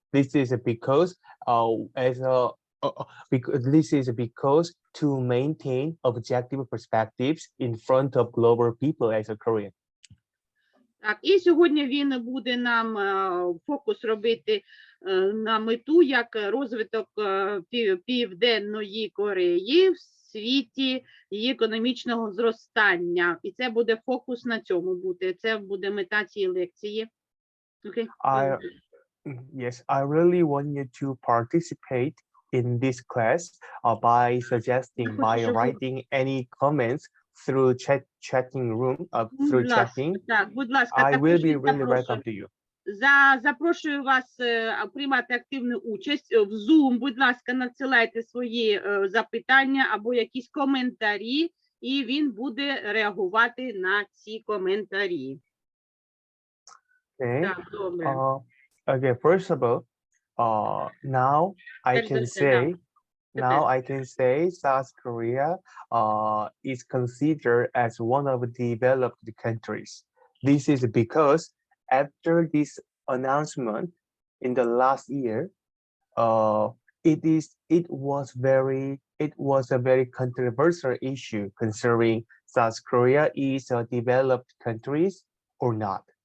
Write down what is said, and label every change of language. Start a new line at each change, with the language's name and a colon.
English: This is because to maintain objective perspectives in front of global people as a Korean.
Ukrainian: Так, і сьогодні він буде нам фокус робити на мету, як розвиток Південної Кореї світі її економічного зростання. І це буде фокус на цьому бути. Це буде мета цієї лекції.
English: Okay. Yes, I really want you to participate in this class by suggesting, by writing any comments through chatting room, through chatting.
Ukrainian: Так, будь ласка,
English: I will be
Ukrainian: також
English: really welcome to you.
Ukrainian: запрошую вас приймати активну участь в Zoom. Будь ласка, надсилайте свої запитання або якісь коментарі, і він буде реагувати на ці коментарі.
English: Okay.
Ukrainian: Так, добре.
English: Okay, first of all, now I can say South Korea is considered as one of the developed countries. This is because after this announcement in the last year, it was a very controversial issue concerning South Korea is a developed country or not.